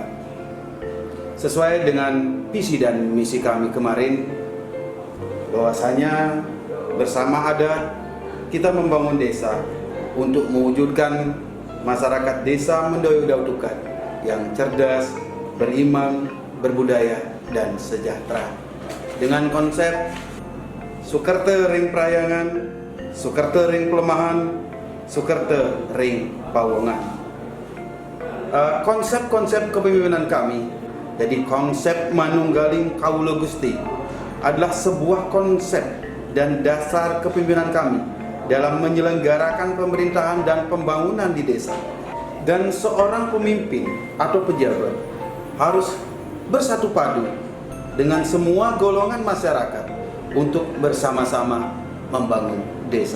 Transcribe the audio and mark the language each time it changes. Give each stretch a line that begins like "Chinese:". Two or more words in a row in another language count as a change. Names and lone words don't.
Indonesian: Sesuai dengan visi dan misi kami kemarin, bahwasanya bersama adat kita membangun desa untuk mewujudkan masyarakat desa Mendoyo Daud Ukat yang cerdas, beriman, berbudaya, dan sejahtera. Dengan konsep Sukerte Ring Prayangan, Sukerte Ring Pelemahan, Sukerte Ring Pawongan. Konsep-konsep kepemimpinan kami, jadi konsep Manunggaling Kawula Gusti, adalah sebuah konsep dan dasar kepemimpinan kami dalam menyelenggarakan pemerintahan dan pembangunan di desa. Dan seorang pemimpin atau pejabat harus bersatu padu dengan semua golongan masyarakat untuk bersama-sama membangun desa.